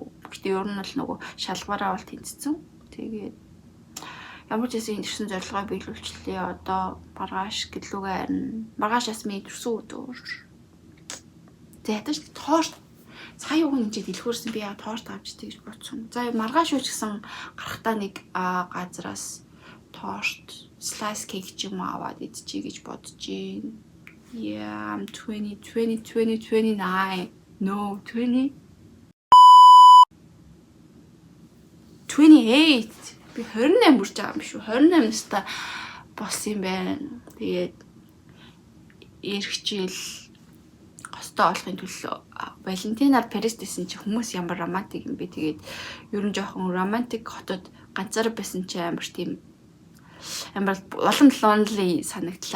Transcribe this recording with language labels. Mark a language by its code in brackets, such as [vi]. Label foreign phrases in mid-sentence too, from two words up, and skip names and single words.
[mn] Гэхдээ ер нь бол нөгөө шалгуураа бол тэнцсэн. Тэгээд ямар ч гэсэн ирсэн зорилгоо биелүүлчлээ. Одоо маргааш гэлүүгээ харна. Маргаашаас минь төрсөн өдөр. За ятаж торт сая уг нь ингээд дэлгүүрсэн би яа торт авч тийж бодсон. За маргааш юу ч гэсэн гарахтаа нэг газраас торт [en] slice cake [mn] ч юм аваад идчихье гэж бодож байна. [en] Yeah, I'm 29. No, 20. 28. [mn] Би 28 бүрж байгаа юм шүү. 28 настай болсон юм байна. Тэгээд ирэх жил гостой болохын төлөө Валентинаар Парис дэсэн чи хүмүүс ямар романтик юм бэ. Тэгээд ер нь жоохон романтик хотод ганцаараа байсан чи амар тийм амар улам lonely санагдлаа.